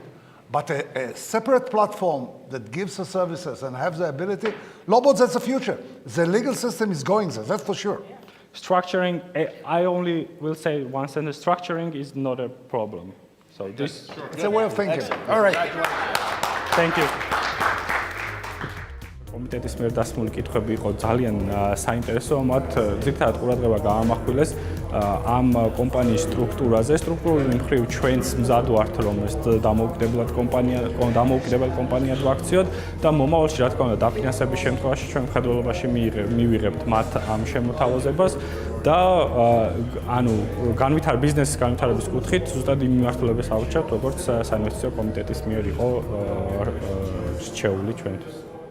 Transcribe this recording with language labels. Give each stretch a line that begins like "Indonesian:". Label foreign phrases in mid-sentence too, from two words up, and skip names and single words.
English: But a separate platform that gives the services and has the ability, LawBot, that's the future. The legal system is going there, that's for sure. Structuring, I only will say one sentence, structuring is not a problem. So this... It's a way of thinking. All right. Thank you.
Georgian: კომიტეტის მიერ დასმული კითხვები იყო ძალიან საინტერესო, მათ ძირითადად ყურადღება გაამახვილეს ამ კომპანიის სტრუქტურაზე. სტრუქტურული მხრივ ჩვენც მზად ვართ, რომ ეს დამოუკიდებელ კომპანიად ვაქციოთ და მომავალში, რა თქმა უნდა, დაფინანსების შემთხვევაში ჩვენ მხედველობაში მივიღებთ მათ ამ შემოთავაზებას და ანუ ბიზნესის განვითარების კუთხით ზუსტად იმ მიმართულებას ავუჩევთ, როგორც საინვესტიციო კომიტეტის მიერ იყო რჩეული ჩვენთვის.